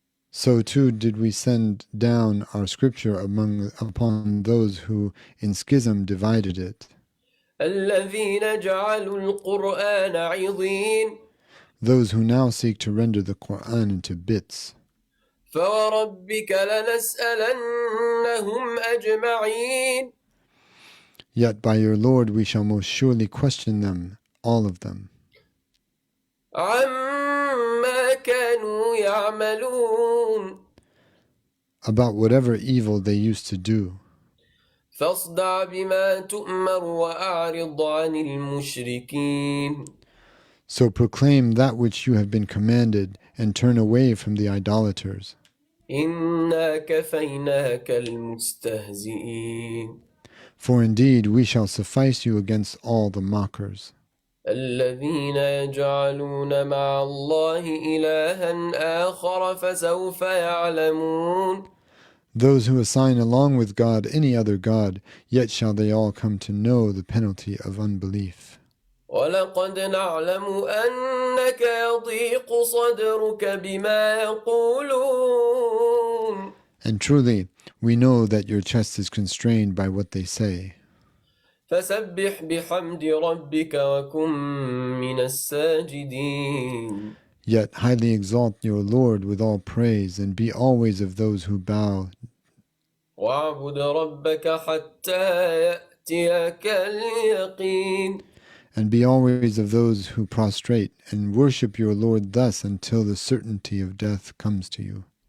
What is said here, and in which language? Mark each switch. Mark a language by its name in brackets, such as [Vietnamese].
[English] So too did we send down our scripture upon those who in schism divided it. [Arabic] الذين جعلوا القرآن عضين. [English] Those who now seek to render the Qur'an into bits. [Arabic] فوربك لنسألنهم أجمعين. [English] Yet by your Lord we shall most surely question them, all of them, [Arabic] عما كانوا يعملون. [English] about whatever evil they used to do. [Arabic] فاصدع بما تؤمر وأعرض عن المشركين. [English] So proclaim that which you have been commanded and turn away from the idolaters. [Arabic] إنا كفيناك المستهزئين. [English] For indeed we shall suffice you against all the mockers. [Arabic] الذين يجعلون مع الله إلها آخر فسوف يعلمون. [English] Those who assign along with God any other God, yet shall they all come to know the penalty of unbelief. [Arabic] ولقد نعلم أنك يضيق صدرك بما يقولون. [English] And truly, we know that your chest is constrained by what they say. [Arabic] فسبح بحمد ربك وكن من الساجدين. [English] Yet highly exalt your Lord with all praise, and be always of those who bow. [Arabic] واعبد ربك حتى يأتيك اليقين. [English] And be always of those who prostrate, and worship your Lord thus until the certainty of death comes to you.